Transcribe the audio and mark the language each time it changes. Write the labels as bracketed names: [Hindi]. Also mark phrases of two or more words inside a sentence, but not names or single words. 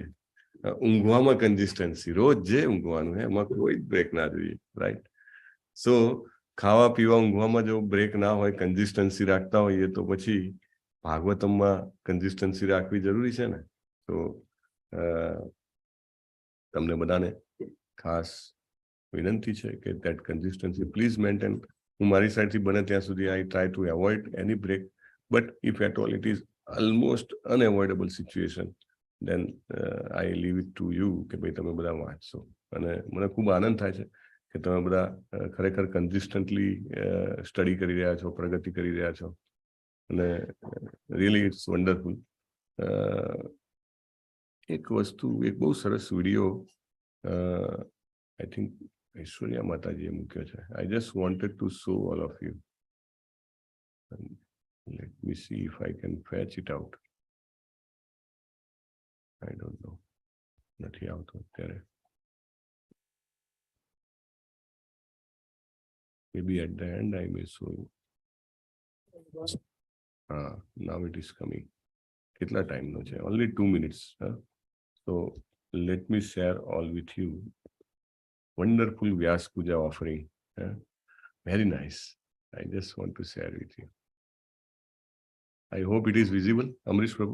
[Gujarati] ઊંઘવામાં કન્સિસ્ટન્સી, રોજ જે ઊંઘવાનું હે એમાં કોઈ જ બ્રેક ના જોઈએ, રાઈટ? સો ખાવા પીવા ઊંઘવામાં જો બ્રેક ના હોય, કન્સિસ્ટન્સી રાખતા હોઈએ, તો પછી ભાગવતમમાં કન્સિસ્ટન્સી રાખવી જરૂરી છે ને. તો તમને બધાને ખાસ વિનંતી છે કે [English] that consistency please maintain. [Gujarati] હું મારી સાઈડથી બને ત્યાં સુધી [English] I try to avoid any break, but if at all it is almost unavoidable situation, then I leave it to you [Gujarati] કે ભાઈ તમે બધા વાંચશો. અને મને ખૂબ આનંદ થાય છે કે તમે બધા ખરેખર [English] consistently study [Gujarati] કરી રહ્યા છો, પ્રગતિ કરી રહ્યા છો, અને [English] really it's wonderful. [Gujarati] એક વસ્તુ, એક બહુ સરસ વિડીયો [English] I think [Gujarati] ઐશ્વર્યા માતાજીએ મૂક્યો છે. [English] I just wanted to show all of you. Let me see if I can fetch it out. I don't know. [Gujarati] નથી આવતો અત્યારે. [English] Maybe at the end I may show you. Now it is coming. [Gujarati] કેટલા ટાઈમનો છે? [English] Only 2 minutes. So let me share all with you. Wonderful Vyas Puja offering. Very nice. I just want to share with you. I hope it is visible. Amrish Prabhu.